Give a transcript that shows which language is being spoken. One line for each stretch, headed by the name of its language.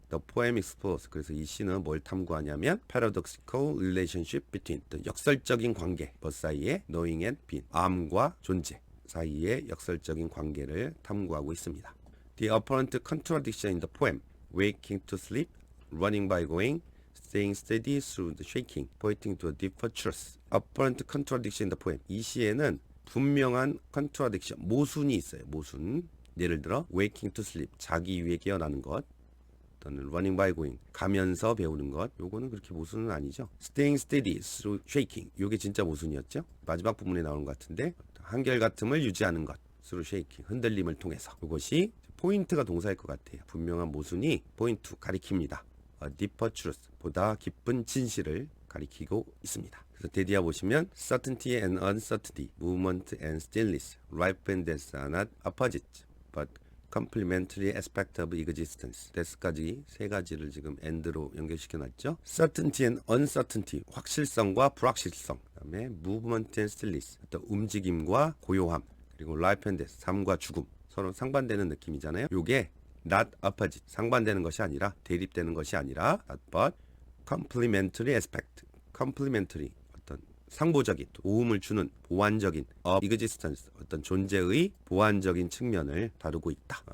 English: The poem explores,
Korean: 그래서 이 시는 뭘 탐구하냐면
English: paradoxical relationship between,
Korean: 역설적인 관계, 뭐 사이에
English: knowing and being,
Korean: 암과 존재 사이의 역설적인 관계를 탐구하고 있습니다. The apparent contradiction in the poem, waking to sleep, running by going, staying steady through the shaking, pointing to a deeper truth.
English: apparent contradiction in the poem,
Korean: 이 시에는 분명한
English: contradiction,
Korean: 모순이 있어요. 모순. 예를 들어
English: waking to sleep,
Korean: 자기 위해 깨어나는 것, 또는
English: running by going,
Korean: 가면서 배우는 것, 요거는 그렇게 모순은 아니죠.
English: staying steady through shaking,
Korean: 요게 진짜 모순이었죠. 마지막 부분에 나오는 것 같은데 한결같음을 유지하는 것,
English: through shaking,
Korean: 흔들림을 통해서, 이것이 포인트가 동사일 것 같아요. 분명한 모순이 포인트, 가리킵니다.
English: a deeper truth,
Korean: 보다 깊은 진실을 가리키고 있습니다. 그래서 데디아 보시면
English: certainty and uncertainty, movement and stillness, life and death are not opposites, but complementary aspect of existence.
Korean: death까지 세 가지를 지금 and로 연결시켜 놨죠.
English: certainty and uncertainty,
Korean: 확실성과 불확실성. 그다음에
English: movement and stillness,
Korean: 어떤 움직임과 고요함. 그리고
English: life and death,
Korean: 삶과 죽음. 서로 상반되는 느낌이잖아요. 요게
English: not opposite,
Korean: 상반되는 것이 아니라, 대립되는 것이 아니라,
English: not but complementary aspect.
Korean: complementary, 어떤 상보적인, 도움을 주는, 보완적인
English: of existence,
Korean: 어떤 존재의 보완적인 측면을 다루고 있다.